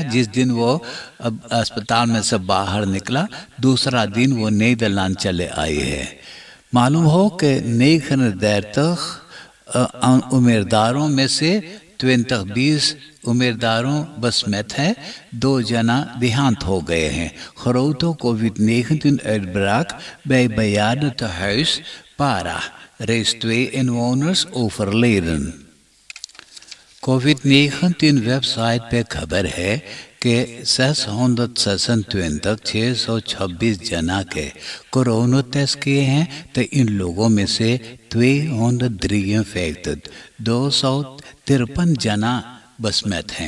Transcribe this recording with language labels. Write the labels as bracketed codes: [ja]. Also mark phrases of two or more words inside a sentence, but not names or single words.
[hns] जिस दिन वो अस्पताल में से बाहर निकला, दूसरा दिन वो नीदरलैंड चले आई है। मालूम हो कि 39 उम्मीदवारों में से 20 उम्मीदवारों बसमत हैं, 2 जना देहांत हो गए हैं। [nl] grote COVID-19 uitbraak bij bejaardentehuis Para. Reeds 2 inwoners overleden। [hns] कोविड-19 वेबसाइट पे खबर है कि 626 जना के कोरोना टेस्ट किए हैं। तो इन लोगों में से 253 जना बसमत हैं।